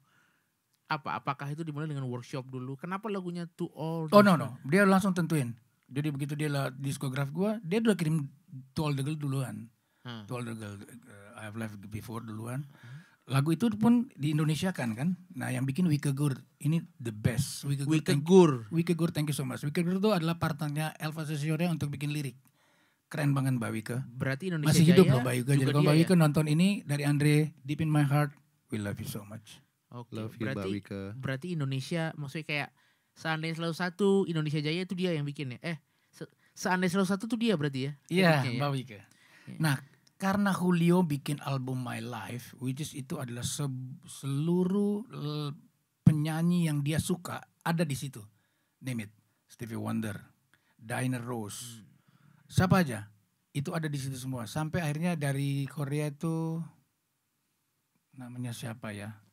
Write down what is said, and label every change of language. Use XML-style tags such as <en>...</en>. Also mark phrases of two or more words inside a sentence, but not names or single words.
<id>Apakah itu dimulai dengan workshop dulu? Kenapa lagunya To All?</id> <en>Oh no,</en> <id>dia langsung tentuin. Jadi begitu dia lihat diskograf gua, dia udah kirim To All the Girl duluan. Hah. To All the Girl, I've Left Before duluan. Lagu itu pun di Indonesia kan. Nah yang bikin Wike Gur, ini</id> <en>the best. Wike Gur, thank you so much.</en> <id>Wike Gur itu adalah partnernya Elva Sesiore untuk bikin lirik. Keren banget Mbak Wike. Berarti Indonesia Masih hidup Jaya loh Mbak Wike. juga Jadi kalau dia Mbak ya? Wike nonton ini dari Andre,</id> <en>Deep in My Heart, we love you so much.</en> <id>Oke,</id> <en>Love you Mbak Wike.</en> <id>berarti Indonesia maksudnya kayak Seandainya Selalu Satu, Indonesia Jaya itu dia yang bikin ya? Seandainya Selalu Satu tuh dia berarti ya? Iya Liriknya ya? Mbak Wike. Nah karena Julio bikin album My Life,</id> <en>which is</en> <id>itu adalah seluruh penyanyi yang dia suka ada di situ.</id> <en>Name it, Stevie Wonder, Diana Ross,</en> <id>siapa aja, itu ada di situ semua. Sampai akhirnya dari Korea itu namanya siapa ya?</id>